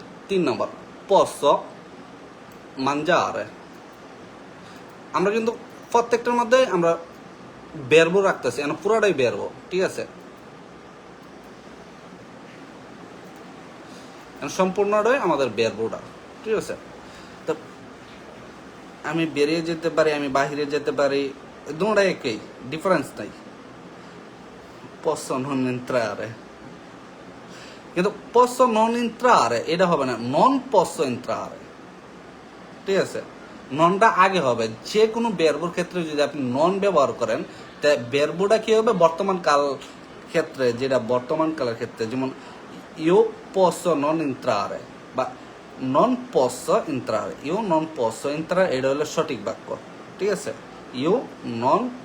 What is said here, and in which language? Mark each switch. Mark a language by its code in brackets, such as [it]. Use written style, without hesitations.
[bn] 3 নম্বর [it] posso mangiare, [bn] আমরা কিন্তু প্রত্যেকটার মধ্যে আমরা verbo রাখতেছি, পুরোটাই verbo, ঠিক আছে? সম্পূর্ণটাই আমাদের verboটা, ঠিক আছে? তো আমি বেরিয়ে যেতে পারি, আমি বাহিরে যেতে পারি, দুটোটাই একই, ডিফারেন্স নাই। [it] posso non entrare, কিন্তু posso non entrare [bn] এটা হবে না, [it] non posso entrare, [bn] ঠিক আছে? ননটা আগে হবে, যে কোনো verboর ক্ষেত্রে যদি আপনি নন ব্যবহার করেন তা verboটা কি হবে বর্তমান কাল ক্ষেত্রে, যেটা বর্তমান কালের ক্ষেত্রে, যেমন [it] io posso non entrare [bn] বা [it] non posso entrare, io non posso entrare [bn] এটা হলো সঠিক বাক্য, ঠিক আছে? [it] io non